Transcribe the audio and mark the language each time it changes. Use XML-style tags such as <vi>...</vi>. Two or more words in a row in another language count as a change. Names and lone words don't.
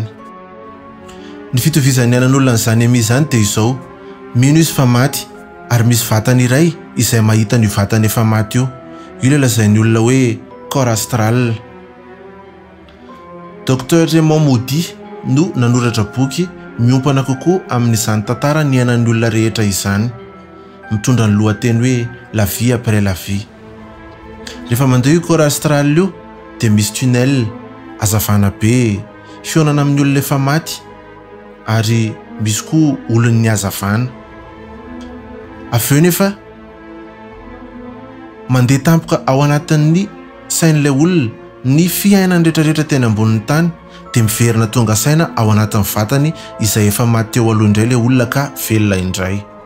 <mg>Ny fitovizan'ny ainan'olona n'izany EMI zany dia izao: mino izy fa maty ary misy vatany iray izay mahita ny vatany efa maty io. Io ilay lazain'ny olona hoe</mg> <fr>corps astral.</fr> <mg>Dr Raymond Moody no nanoratra boky miompana kokoa amin'izany tantara ny ainan'ny olona rehetra izany, mitondra ny lohateny hoe La vie après la vie. Rehefa mandeha io</mg> <fr>corps astral</fr> <mg>io dia misy tunnel, hazavana be, fionana amin'ny olona efa maty ary misy koa olon'ny hazavana. Avy eo nefa mandeha tampoka ao anatin'ny sain'ilay olona ny fiainany rehetrarehetra teny ambonin'ny tany, dia miverina tonga saina ao anatin'ny vatany izay efa maty teo aloha indray ilay olona ka velona indray.</mg>